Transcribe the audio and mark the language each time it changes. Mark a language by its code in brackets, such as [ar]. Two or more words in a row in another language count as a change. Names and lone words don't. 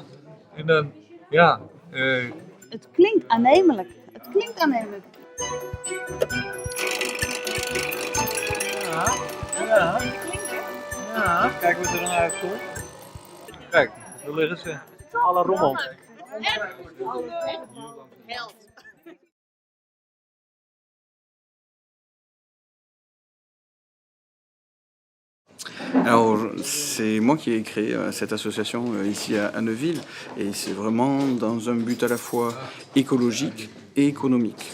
[nl] En dan, ja... Het klinkt aannemelijk. Het klinkt aannemelijk. Ja. Ja. Kijk wat er dan uitkomt. Kijk, daar liggen ze. Alle rommel. [fr] Alors, c'est moi qui ai créé cette association ici à Neuville et c'est vraiment dans un but à la fois écologique et économique.